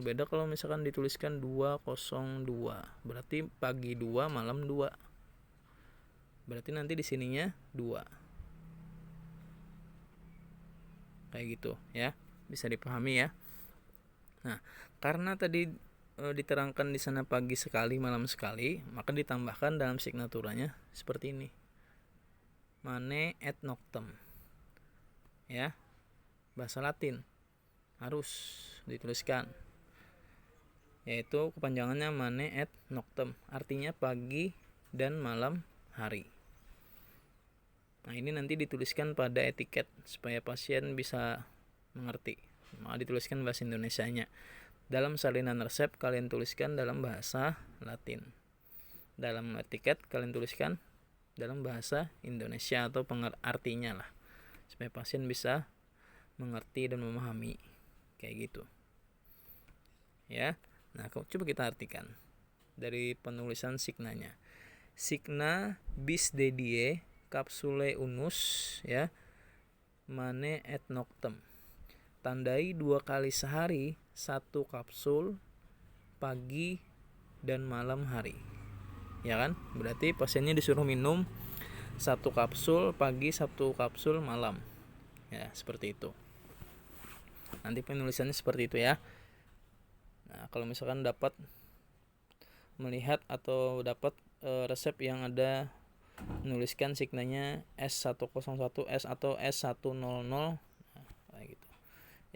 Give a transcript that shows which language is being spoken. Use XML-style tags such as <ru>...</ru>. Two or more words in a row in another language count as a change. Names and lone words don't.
<id>Beda kalau misalkan dituliskan 202, berarti pagi 2 malam 2, berarti nanti di sininya 2 kayak gitu ya, bisa dipahami ya. Nah, karena tadi diterangkan di sana pagi sekali, malam sekali, maka ditambahkan dalam signaturanya seperti ini,</id> <la>mane et noctem</la> <id>ya, bahasa Latin harus dituliskan, yaitu kepanjangannya</id> <la>mane et noctem,</la> <id>artinya pagi dan malam hari. Nah, ini nanti dituliskan pada etiket supaya pasien bisa mengerti, maka dituliskan bahasa Indonesianya. Dalam salinan resep kalian tuliskan dalam bahasa Latin. Dalam etiket kalian tuliskan dalam bahasa Indonesia atau artinya lah, supaya pasien bisa mengerti dan memahami kayak gitu. Ya. Nah, coba kita artikan dari penulisan signanya.</id> <la>Signa bis dedie capsule unus ya, mane et noctem.</la> <id>Tandai 2 kali sehari 1 kapsul pagi dan malam hari ya kan. Berarti pasiennya disuruh minum 1 kapsul pagi, 1 kapsul malam ya, seperti itu. Nanti penulisannya seperti itu ya. Nah, kalau misalkan dapat melihat atau dapat resep yang ada menuliskan signanya S101 S atau S100, nah, kayak gitu ya.</id>